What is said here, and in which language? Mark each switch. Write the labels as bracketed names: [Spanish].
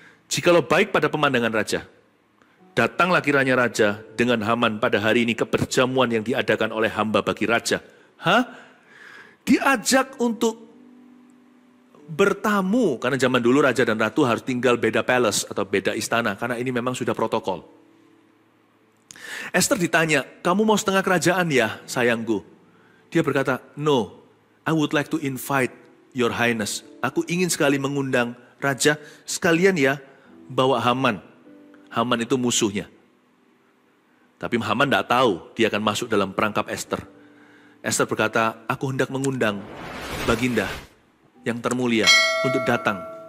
[Indonesian] Jikalau baik pada pemandangan Raja, datanglah kiranya Raja dengan Haman pada hari ini ke perjamuan yang diadakan oleh hamba bagi Raja. Diajak untuk bertamu, karena zaman dulu Raja dan Ratu harus tinggal beda palace atau beda istana, karena ini memang sudah protokol. Esther ditanya, kamu mau setengah kerajaan ya sayangku? Dia berkata, [English] no, I would like to invite your highness. [Indonesian] Aku ingin sekali mengundang Raja, sekalian ya bawa Haman. Haman itu musuhnya. Tapi Haman tidak tahu dia akan masuk dalam perangkap Esther. Esther berkata, aku hendak mengundang Baginda yang termulia untuk datang.